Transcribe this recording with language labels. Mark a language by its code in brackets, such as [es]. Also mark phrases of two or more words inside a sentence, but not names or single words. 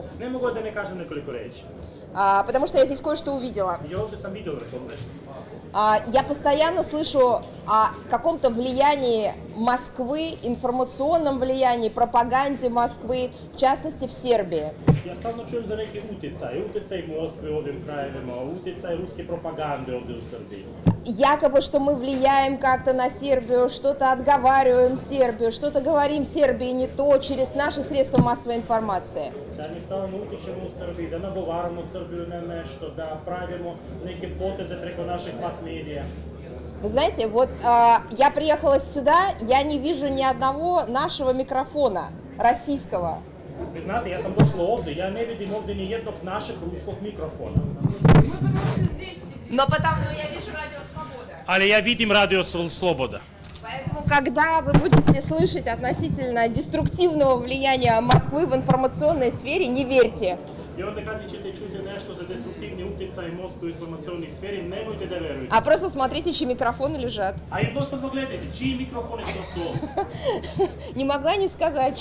[sr] Не могу да не кажем nekoliko reči. [ru] потому что я здесь кое-что увидела. [sr] I ovdje sam vidio to nešto. [ru] Я постоянно слышу о каком-то влиянии Москвы, информационном влиянии, пропаганде Москвы, в частности в Сербии. [sr] Ja stalno čujem za neki utjecaj Moskve u ovim krajevima, utjecaj ruske propagande ovdje u Srbiji. [ru] Якобы, что мы влияем как-то на Сербию, что-то отговариваем Сербию, что-то говорим Сербии не то через наши средства массовой информации. [sr] Da mi stalno utičemo u Srbiji, da nagovaramo Srbiju na nešto, da pravimo neke poteze preko naših mas medija. [ru] Вы знаете, вот я приехала сюда, я не вижу ни одного нашего микрофона российского. [sr] Vi znate, ja sam došla ovdje, ja ne vidim ovdje ni jednog našeg ruskog mikrofona. [ru] Но я вижу Радио Свобода. [sr] Ali ja vidim Radio Sloboda. [ru] Поэтому, когда вы будете слышать относительно деструктивного влияния Москвы в информационной сфере, не верьте. [sr] I onda kad ćete čuti nešto za destruktivni utjecaj Moskve u informacionoj sferi, nemojte da verujete. [ru] А просто смотрите, чьи микрофоны лежат. [sr] A jednostavno gledajte, čiji mikrofoni su na stolu. [ru] Не могла не сказать.